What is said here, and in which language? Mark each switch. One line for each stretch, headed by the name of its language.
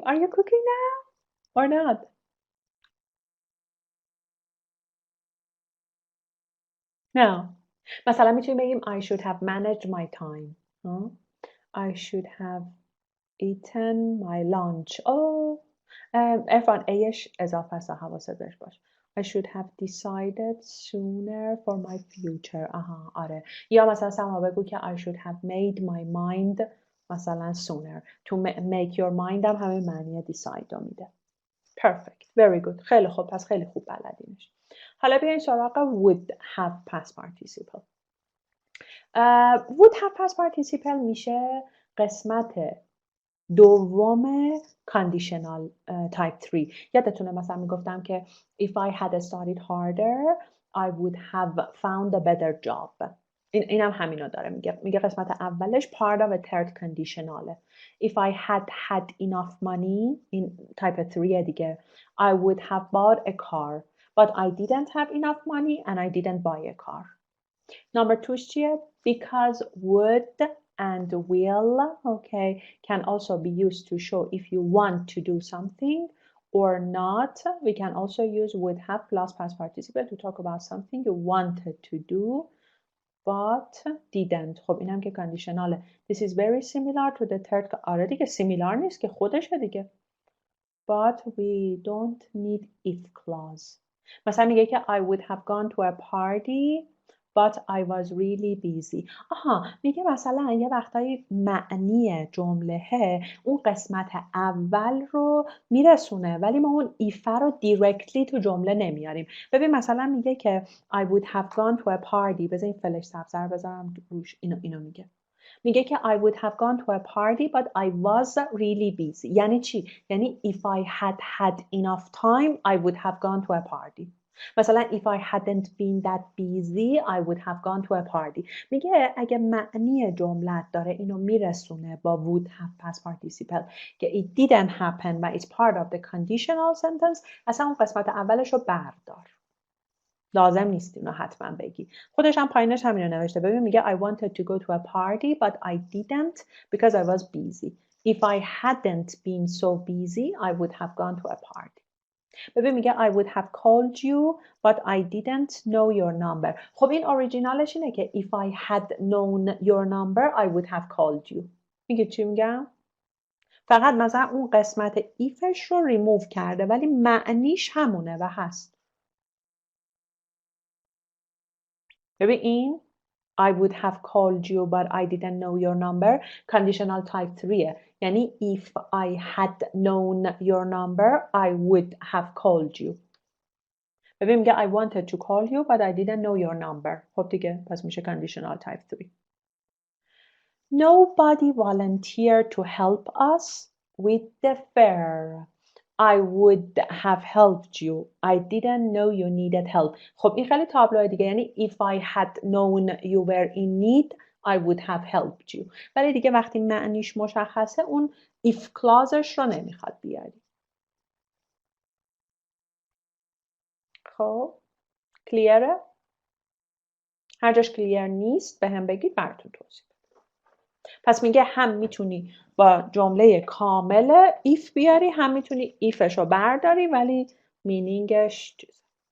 English: Are you cooking now or not? No.
Persian: مثلا میتونیم بگیم
English: I should have managed my time. I should have eaten my lunch.
Persian: عرفان ایش اضافه است حواست بهش باش.
English: I should have decided sooner for my future.
Persian: آره. یا مثلا سما بگو که
English: I should have made my mind
Persian: مثلا
English: sooner. To make your mind
Persian: هم همین معنی decide رو میده.
English: Perfect. Very good.
Persian: خیلی خوب. پس خیلی خوب بلدینش. حالا بیاین سراغ would have past participle. would have past participle میشه قسمت دوم conditional type 3. یادتونه مثلا میگفتم که
English: if I had studied harder I would have found a better job.
Persian: اینم همینو داره میگه قسمت اولش
English: part of a third conditionale. If I had enough money
Persian: این type 3 دیگه
English: I would have bought a car but I didn't have enough money and I didn't buy a car. Number 2
Persian: چیه؟
English: Because would and will, okay, can also be used to show if you want to do something or not. We can also use would have plus past participle to talk about something you wanted to do but didn't.
Persian: خب اینم که conditionale.
English: This is very similar to the third.
Persian: آره دیگه similar نیست که خودشه دیگه.
English: But we don't need if clause.
Persian: مثلا میگه که
English: I would have gone to a party but I was really busy.
Persian: میگه مثلا یه وقتایی معنی جمله اون قسمت اول رو میرسونه ولی ما اون ایفه رو directly تو جمله نمیاریم. ببین مثلا میگه که
English: I would have gone to a party.
Persian: بذار این فلش سبزه رو بذارم روش. اینو میگه. میگه که
English: I would have gone to a party but I was really busy.
Persian: یعنی چی؟ یعنی
English: if I had enough time I would have gone to a party.
Persian: مثلا
English: if I hadn't been that busy I would have gone to a party.
Persian: میگه اگه معنی جملت داره اینو میرسونه با would have past participle که
English: it didn't happen
Persian: و
English: it's part of the conditional sentence،
Persian: اصلا اون قسمت اولش رو بردار. لازم نیست اینو حتما بگی. خودش هم پایینش همینو نوشته. ببین میگه
English: I wanted to go to a party but I didn't because I was busy. If I hadn't been so busy I would have gone to a party.
Persian: ببین میگه
English: I would have called you but I didn't know your number.
Persian: خب این اوریجینالش اینه که
English: if I had known your number I would have called you.
Persian: میگه چی میگم؟ فقط مثلا اون قسمت ایفش رو ریموو کرده ولی معنیش همونه و هست. ببین این
English: I would have called you but I didn't know your number conditional type 3
Persian: یعنی
English: if I had known your number I would have called you.
Persian: ببین میگه
English: I wanted to call you but I didn't know your number.
Persian: خب دیگه پس میشه conditional type 3.
English: Nobody volunteered to help us with the fair. I would have helped you. I didn't know you needed help.
Persian: خب این خیلی تابلوه دیگه یعنی
English: if I had known you were in need I would have helped you.
Persian: ولی دیگه وقتی معنیش مشخصه اون if clauseش رو نمیخواد بیاری. خب کلیره؟ هر جاش کلیر نیست به هم بگید براتون توضیح. پس میگه هم میتونی با جمله کامل if بیاری هم میتونی ifش رو برداری ولی مینینگش چیز.